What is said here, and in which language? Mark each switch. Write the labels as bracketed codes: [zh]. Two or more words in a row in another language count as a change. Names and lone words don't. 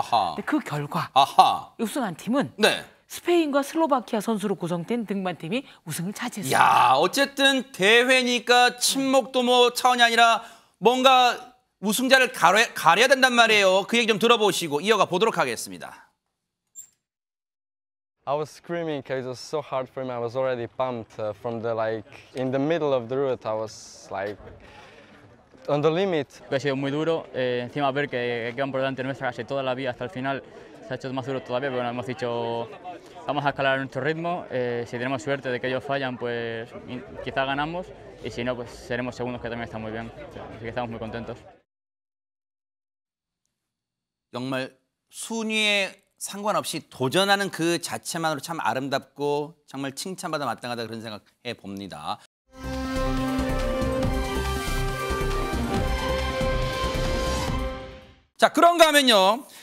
[ko] 근데 그 결과 우승한 팀은 네. 스페인과 슬로바키아 선수로 구성된 등반팀이 우승을 차지했습니다. 야, 어쨌든 대회니까 친목도 뭐 차원이 아니라 뭔가 우승자를 가려야 된단 말이에요. 그 얘기 좀 들어보시고 이어가 보도록 하겠습니다. [en] I was screaming because it was so hard for me. I was already pumped from the in the middle of the route. I was on the limit. [es] Ha sido muy duro. Encima ver que van por delante nuestra casi toda la vía hasta el final se ha hecho más duro todavía. Pero bueno, hemos dicho vamos a escalar a nuestro ritmo. Si tenemos suerte de que ellos fallan, pues quizá ganamos. Y si no, pues seremos segundos, que también está muy bien. Así que estamos muy contentos. [ko] 정말 순위에 상관없이 도전하는 그 자체만으로 참 아름답고 정말 칭찬받아 마땅하다 그런 생각해 봅니다. 자, 그런가 하면요.